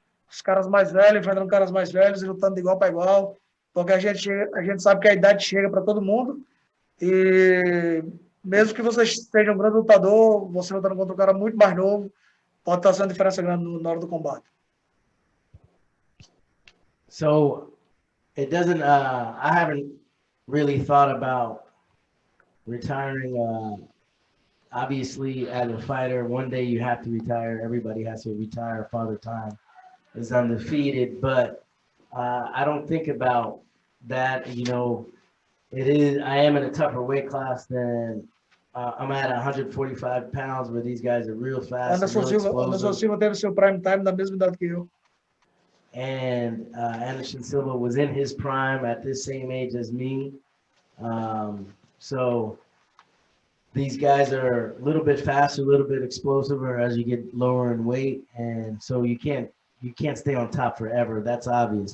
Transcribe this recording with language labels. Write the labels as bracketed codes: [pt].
[pt] Os caras mais velhos enfrentando caras mais velhos e lutando de igual para igual, porque a gente sabe que a idade chega para todo mundo e mesmo que você seja um grande lutador, você lutando contra um cara muito mais novo, pode estar fazendo diferença grande na hora do combate. [en] So it doesn't, I haven't really thought about retiring. Obviously, as a fighter, one day you have to retire. Everybody has to retire. Father Time is undefeated, but I don't think about that. You know, I am in a tougher weight class than I'm at 145 pounds, where these guys are real fast. [pt] Anderson Silva teve seu prime time na mesma idade que eu. [en] And Anderson Silva was in his prime at this same age as me. So these guys are a little bit faster, a little bit explosiver as you get lower in weight, and so you can't stay on top forever. That's obvious.